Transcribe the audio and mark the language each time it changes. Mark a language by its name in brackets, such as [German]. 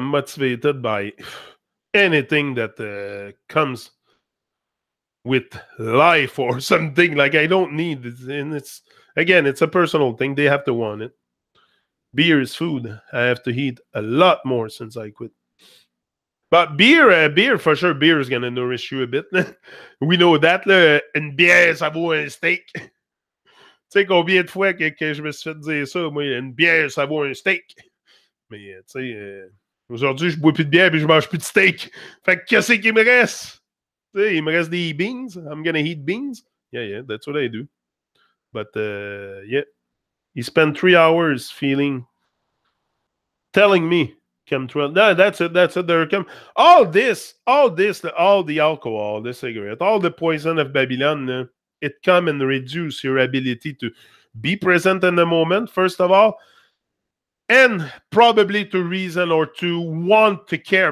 [English] I'm motivated by anything that comes with life or something. Like I don't need it. And it's a personal thing. They have to want it. Beer is food. I have to eat a lot more since I quit. But beer for sure, beer is gonna nourish you a bit. We know that. [French] Là, une bière, ça vaut un steak. Tu sais combien de fois que je me suis fait dire ça, moi, une bière, ça vaut un steak. Mais tu sais, aujourd'hui, je bois plus de bière et je mange plus de steak. Fait que qu'est-ce qu'il me reste? Tu sais, il me reste des beans. [English] I'm gonna eat beans. Yeah, that's what I do. But yeah, he spent 3 hours telling me chemtrail. No, that's it. There come all this, all the alcohol, the cigarette, all the poison of Babylon. It come and reduce your ability to be present in the moment, first of all, and probably to reason or to want to care.